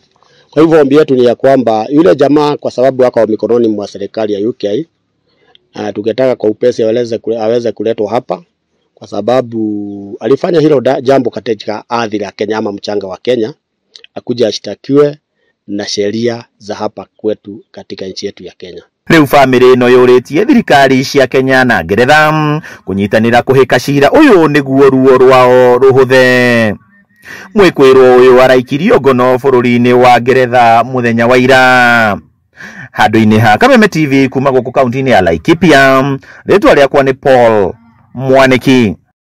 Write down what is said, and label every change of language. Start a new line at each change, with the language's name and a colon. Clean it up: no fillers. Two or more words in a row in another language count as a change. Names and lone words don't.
Swahili: Kwa hivyo ombi yetu ni ya kwamba yule jamaa, kwa sababu wako mikononi mwa serikali ya UK, tungetaka kwa upesi aweze kuletwa hapa, kwa sababu alifanya hilo jambo katika ardhi ya Kenya ama mchanga wa Kenya, akuja ashtakiwe na sheria za hapa kwetu katika nchi yetu ya Kenya.
Kikuyu: Riu family no yuritie thirikari cia Kenya na Ngeretha kunyitanira kuhika cira uyu niguo ruo rwao ruhuthe. Mwikwirwo uyu araikirio ngono bururi-ini wa Ngeretha muthenya wa ira. Handu-ini ha Kameme TV kuma guku kaunti-ini ya Laikipia, ritwa riakwa ni Paul Mwaniki.